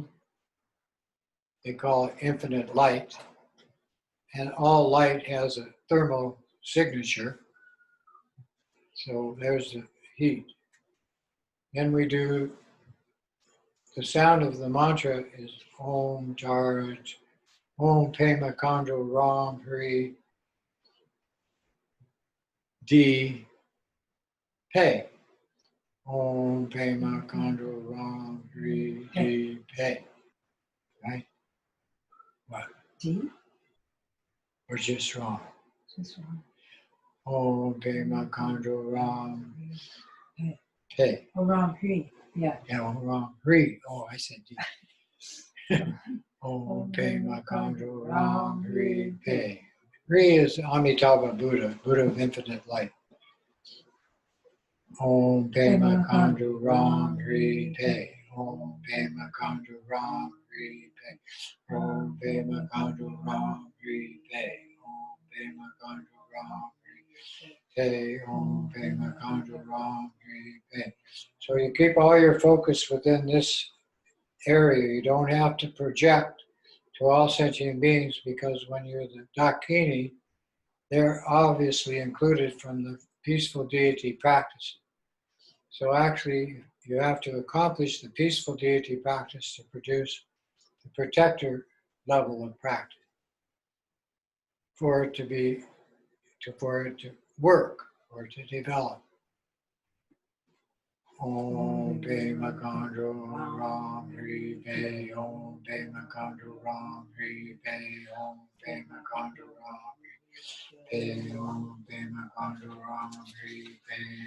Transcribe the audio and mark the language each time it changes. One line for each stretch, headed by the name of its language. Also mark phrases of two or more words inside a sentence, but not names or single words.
English: They call it infinite light, and all light has a thermal signature. So there's the heat. Then we do, the sound of the mantra is
Sanskrit: Om Jaraj, Om Pema Kando Ram Hri D Pe. Om Pema Kando Ram Hri D Pe.
English: Right? What? D? Or just wrong? Just wrong.
Sanskrit: Om Pema Kando Ram Pe.
English: Oh,
Sanskrit: Ram Hri.
English: Yeah. Yeah,
Sanskrit: Ram Hri.
English: Oh, I said D.
Sanskrit: Om Pema Kando Ram Hri Pe.
English: Hri is Amitabha Buddha, Buddha of infinite light.
Sanskrit: Om Pema Kando Ram Hri Pe. Om Pema Kando Ram Hri Pe. Om Pema Kando Ram Hri Pe. Om Pema Kando Ram Hri Pe. Om Pema Kando Ram Hri Pe.
English: So you keep all your focus within this area. You don't have to project to all sentient beings, because when you're the Dakini, they're obviously included from the peaceful deity practice. So actually, you have to accomplish the peaceful deity practice to produce the protector level of practice for it to work or to develop.
Sanskrit: Om Pema Kando Ram Hri Pe. Om Pema Kando Ram Hri Pe. Om Pema Kando Ram Hri Pe. Om Pema Kando Ram Hri Pe.